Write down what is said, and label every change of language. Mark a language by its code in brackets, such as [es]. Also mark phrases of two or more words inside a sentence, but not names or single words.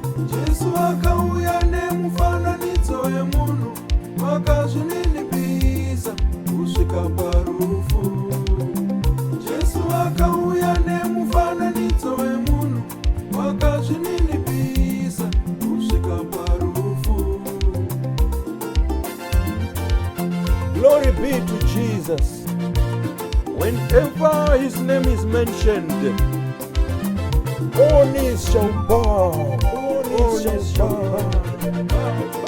[sn] Jesu akauya nemufananidzo wemunhu, Vakazvininipisa kusvika parufu. Jesu akauya nemufananidzo wemunhu. Vakazvininipisa kusvika parufu. [en] Glory be to Jesus. Whenever his name is mentioned, Oni Shamba, Oni Shamba.